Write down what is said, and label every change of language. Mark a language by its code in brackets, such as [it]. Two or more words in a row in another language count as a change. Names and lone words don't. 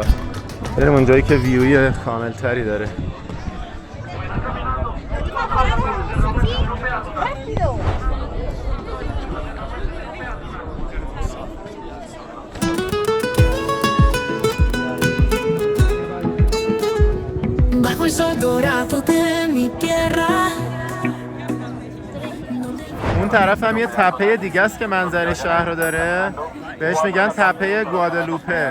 [fa] بریم اونجایی که ویوی کامل تری داره. [es] Bajo el sol dorado de mi tierra. [fa] اون طرف هم یه تپه دیگه است که منظره شهر رو داره، بهش میگن تپه گوادالوپه.